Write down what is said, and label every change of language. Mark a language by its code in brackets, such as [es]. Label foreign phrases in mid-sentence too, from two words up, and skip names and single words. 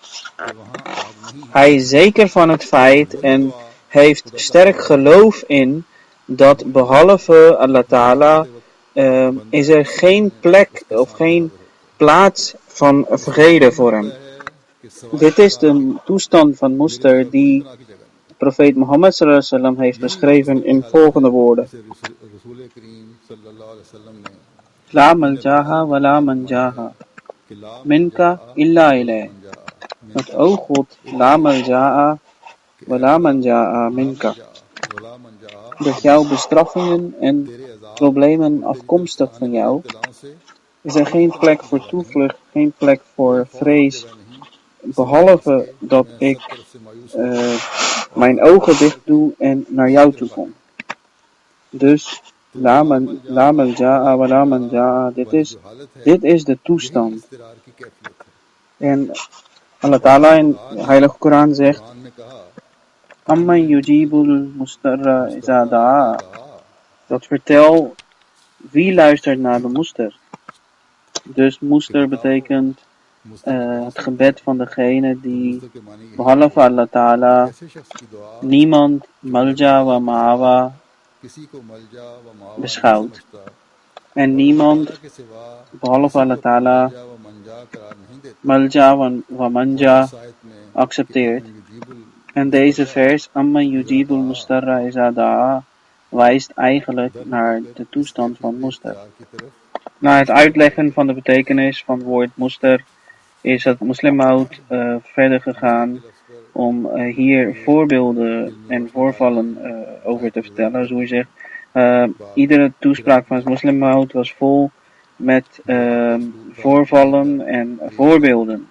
[nl] Hij is zeker van het feit en heeft sterk geloof in dat behalve Allah Ta'ala is er geen plek of geen plaats van vrede voor hem. Dit is de toestand van Mustar die profeet Mohammed [ar] صلى الله عليه وسلم [nl] heeft beschreven in volgende woorden. [ar] لا ملجأ ولا منجا منك إلا إليه. [nl] Dat o God, [ar] لا ملجأ ولا منجا منك. [nl] Dat jouw bestraffingen en problemen afkomstig van jou, is er geen plek voor toevlucht, geen plek voor vrees, behalve dat ik mijn ogen dicht doe en naar jou toe kom. [ar] Dus لا ملجأ ولا منجا, [nl] dit is de toestand. En Allah Ta'ala in de heilige Koran zegt, [ar] أمن يجيب المضطر إذا دعا. [nl] Dat vertel wie luistert naar de Mustar. Dus Mustar betekent het gebed van degene die behalve Allah Ta'ala niemand [ar] ملجأ ومأوى [nl] beschouwt. En niemand behalve Allah Ta'ala [ar] ملجأ ومنجا [nl] accepteert. En deze vers, [ar] أمن يجيب المضطر إذا دعا, [nl] wijst eigenlijk naar de toestand van Mustar. Na het uitleggen van de betekenis van het woord muster is het moslimhout verder gegaan om hier voorbeelden en voorvallen over te vertellen. Zo je zegt, iedere toespraak van het moslimhout was vol met voorvallen en voorbeelden.